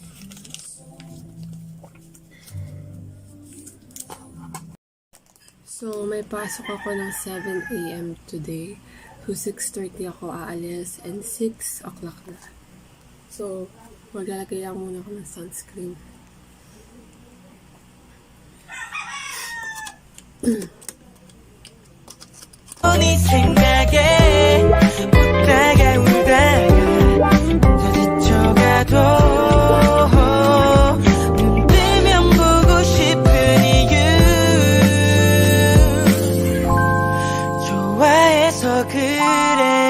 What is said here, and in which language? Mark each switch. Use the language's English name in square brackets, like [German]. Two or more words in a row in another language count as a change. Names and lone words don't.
[Filipino] So, may pasok ako ng 7 a.m. today. So, 6:30 ako aalis and 6 o'clock na. So, maglalagay lang muna ako ng sunscreen. [Korean] 네 생각에 웃다가 울다가 혼자 지쳐가도 눈 뜨면 보고 싶은 이유 좋아해서 그래.